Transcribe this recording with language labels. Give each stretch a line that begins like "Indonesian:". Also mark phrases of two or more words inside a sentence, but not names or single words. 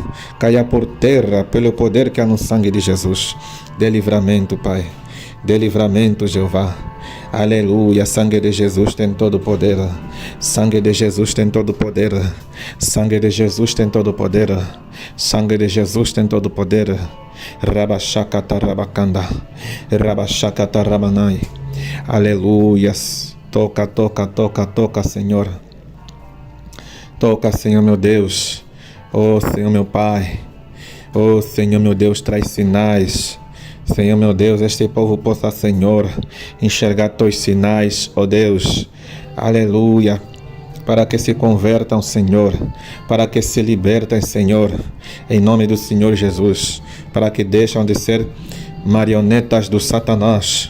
Portuguese: Caia por terra, pelo poder que há no sangue de Jesus. Dê livramento, Pai. Dê livramento, Jeová. Aleluia, sangue de Jesus tem todo o poder. Sangue de Jesus tem todo o poder. Sangue de Jesus tem todo o poder. Sangue de Jesus tem todo o poder. Rabashakata rabakanda. Rabashakata rabanai. Aleluia. Toca, toca, toca, toca, Senhor. Toca, Senhor meu Deus. Oh, Senhor meu Pai. Oh, Senhor meu Deus, traz sinais. Senhor meu Deus, este povo possa, Senhor, enxergar teus sinais, ó Deus, aleluia, para que se convertam, Senhor, para que se libertem, Senhor, em nome do Senhor Jesus, para que deixem de ser marionetas do Satanás.